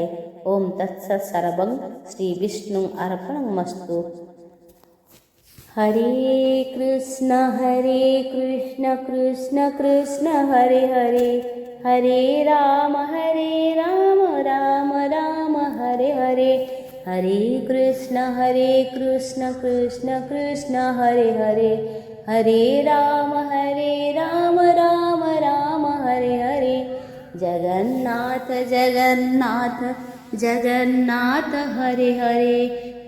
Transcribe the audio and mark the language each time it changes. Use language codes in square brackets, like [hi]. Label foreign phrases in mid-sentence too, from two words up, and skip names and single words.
[sa] ଓಂ ତତ୍ସତ୍ ସର୍ବଂ ଶ୍ରୀ ବିଷ୍ଣୁ ଅର୍ପଣମସ୍ତୁ। ହରେ କୃଷ୍ଣ କୃଷ୍ଣ କୃଷ୍ଣ ହରେ ହରେ, ହରେ ରାମ ରାମ ରାମ ହରେ ହରେ, हरे कृष्ण कृष्ण कृष्ण हरे हरे, हरे राम राम राम हरे हरे। जगन्नाथ जगन्नाथ जगन्नाथ हरे हरे,